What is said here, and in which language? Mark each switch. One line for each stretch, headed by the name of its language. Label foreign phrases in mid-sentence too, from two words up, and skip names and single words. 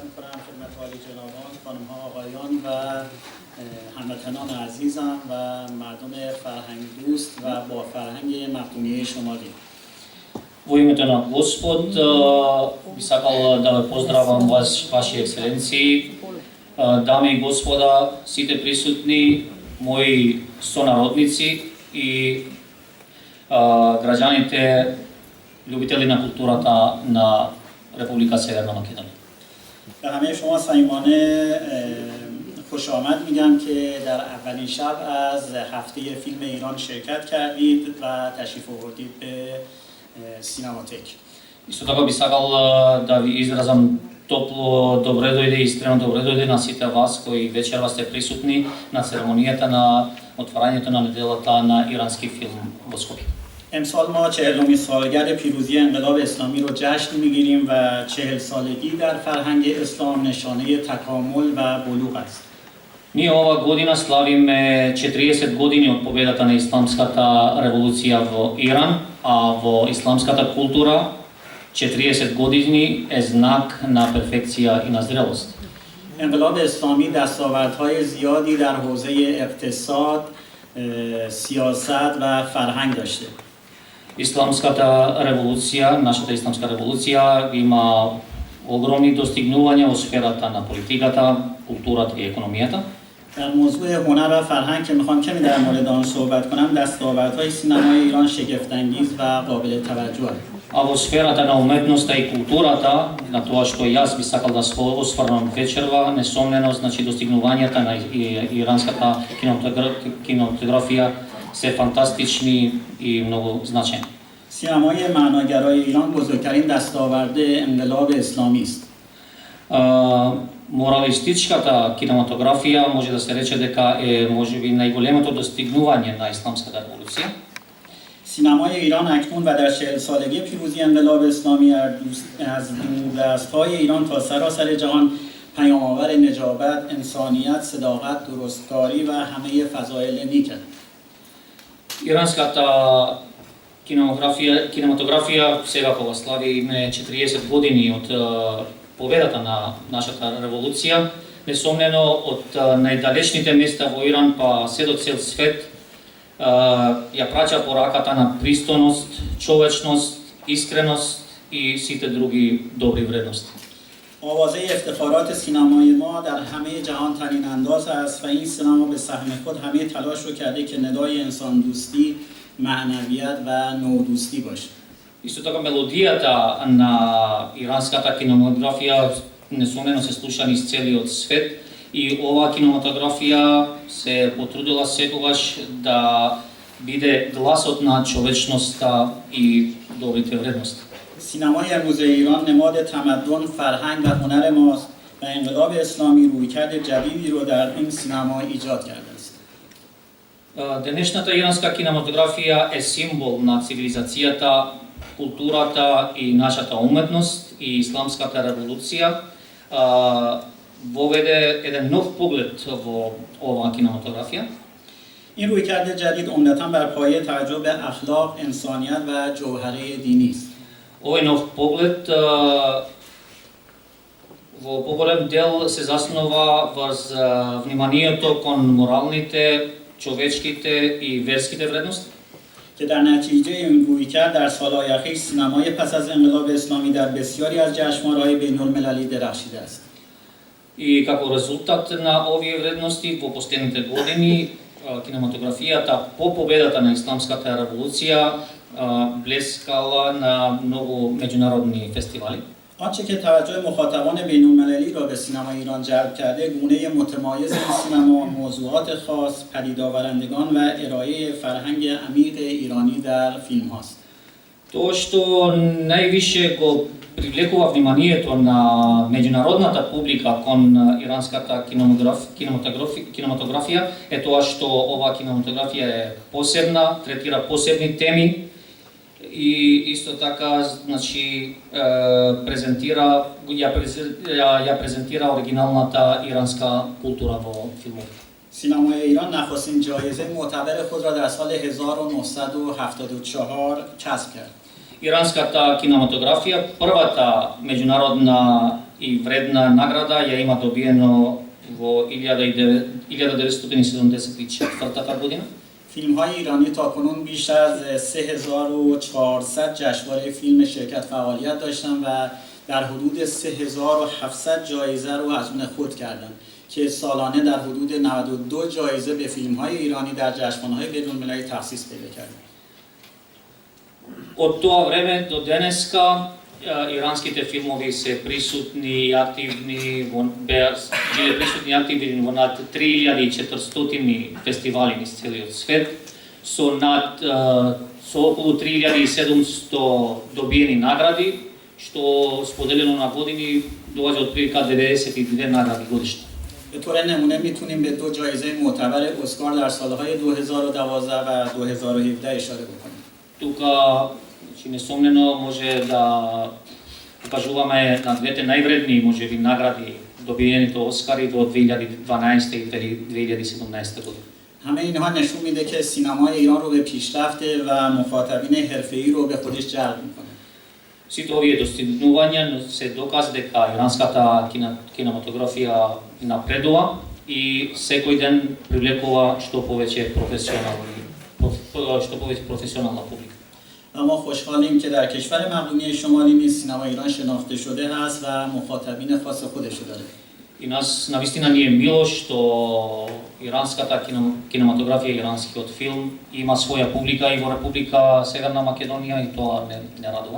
Persian: می‌کنم خدمت عالی جنابان، خانم‌ها، آقایان و هموطنان عزیزم و مردم فرهنگ دوست و با فرهنگ مقدونیه شمالی.
Macedonian: Во името на Господ би сакал да ве поздравам вас, ваши ексцеленции, дами и господа, сите присутни, мои сонародници и граѓаните, љубители на културата на Република Северна Македонија.
Persian: به همه شما صمیمانه خوش آمد میگم که در اولین شب از هفته فیلم ایران شرکت کردید و تشریف آوردید به سینماتک.
Macedonian: Исто така би сакал да ви изразам топло добре дојде и искрено добре дојде на сите вас кои вечерва сте присутни на церемонијата на отварањето на неделата на ирански филм во Скопје.
Persian: امسال ما 40مین سالگرد پیروزی انقلاب اسلامی رو جشن میگیریم و 40 سالگی در فرهنگ اسلام نشانه تکامل و بلوغ است.
Macedonian: Ние ова година славиме 40 години од победата на исламската револуција во Иран, а во исламската култура 40 години е знак на перфекција и на зрелост.
Persian: انقلاب اسلامی دستاوردهای زیادی در حوزه اقتصاد، سیاست و فرهنگ داشته.
Macedonian: Исламската револуција, нашата исламска револуција има огромни достигнувања во сферата на политиката, културата и економијата.
Persian: در موضوع هنر و فرهنگ که میخوام کمی در مورد آن صحبت کنم، دستاوردهای سینمای ایران شگفت‌انگیز و قابل توجه.
Macedonian: А во сферата на уметноста и културата, на тоа што јас би сакал да се осврнам вечерва, несомнено, значи достигнувањата на иранската кинематографија се фантастични и многу значајни.
Persian: سینمای معناگرای ایران بزرگترین دستاورد انقلاب اسلامی است.
Macedonian: Моралистичката кинематографија може да се рече дека е можеби најголемото достигнување на исламската револуција.
Persian: سینمای ایران اکنون و در 40 سالگی پیروزی انقلاب اسلامی از دوردست‌های ایران تا سراسر جهان پیام‌آور نجابت، انسانیت، صداقت، درستکاری و همه فضایل نیک است.
Macedonian: Иранската кинематографија сега кога славиме 40 години од победата на нашата револуција, несомнено од најдалечните места во Иран па се до цел свет ја праќа пораката на пристојност, човечност, искреност и сите други добри вредности.
Persian: آوازه افتخارات سینمای ما در همه جهان ترین انداز است و این سینما به سهم خود همه تلاش رو کرده که ندای انسان دوستی، معنویت و نودوستی باشه.
Macedonian: Исто така мелодијата на иранската кинематографија несомнено се слуша низ целиот свет и оваа кинематографија се потрудила секогаш да биде гласот на човечноста и добрите вредности.
Persian: سینمای امروز ایران نماد تمدن، فرهنگ و هنر ماست و انقلاب اسلامی رویکرد جدیدی رو در این سینما ایجاد کرده است.
Macedonian: Денешната иранска кинематографија е символ на цивилизацијата, културата и нашата уметност и исламската револуција воведе еден нов поглед во оваа кинематографија.
Persian: این رویکرد جدید عمدتاً بر پایه توجه به اخلاق، انسانیت و جوهره دینی است.
Macedonian: Овој нов поглед во поголем дел се заснова врз вниманието кон моралните, човечките и верските вредности.
Persian: که در نتیجه این رویکرد در سال‌های اخیر سینمای پس از انقلاب اسلامی در بسیاری از جشنواره‌های بین‌المللی درخشیده است.
Macedonian: И како резултат на овие вредности во последните години кинематографијата по победата на исламската револуција блескала на многу меѓународни фестивали.
Persian: آنچه که توجه مخاطبان بین‌المللی را به سینما ایران جلب کرده، گونه متمایز این سینما، موضوعات خاص، پدیدآورندگان و ارائه فرهنگ عمیق ایرانی در فیلم هاست.
Macedonian: Тоа што највише го привлекува вниманието на меѓународната публика кон иранската кинематографија е тоа што оваа кинематографија е посебна, третира посебни теми и исто така значи ја презентира оригиналната иранска култура во филмот.
Persian: سینمای ایران نخستین جایزه معتبر خود را در سال 1974 کسب کرد.
Macedonian: Иранската кинематографија, првата меѓународна и вредна награда ја има добиено во 1974 година.
Persian: فیلم های ایرانی تاکنون بیش از 3400 جشنواره فیلم شرکت فعالیت داشتن و در حدود 3700 جایزه رو از اون خود کردن که سالانه در حدود 92 جایزه به فیلم های ایرانی در جشنواره‌های بین‌المللی تخصیص پیدا کرده.
Macedonian: Od това време до денеска иранските филмови се присутни и активни биле присутни и активни во над 3400 фестивали низ целиот свет со околу 3700 добиени награди, што споделено на години доаѓа од прилика 92 награди годишно.
Persian: به طور نمونه میتونیم به 2 جایزه معتبر اسکار در سالهای 2012 و 2017 اشاره بکنیم.
Macedonian: Тука, несомнено, може да покажуваме на двете највредни, можеби, награди добиените Оскари до 2012 и 2017 година.
Persian: همه اینها نشون میده که سینمای ایران رو به پیشرفت و مخاطبین حرفه‌ای رو به خودش جلب میکنه.
Macedonian: Сите овие достигнувања се доказ дека иранската кинематографија напредува и секој ден привлекува што повеќе професионална публика.
Persian: ما خوشحالیم که در کشور مقدونیه شمالی نیز سینما ایران شناخته شده است و مخاطبین خاص خودش داره.
Macedonian: И нас навистина ни е мило што иранската кинематографија, иранскиот филм има своја публика и во Република Северна Македонија и тоа не радува.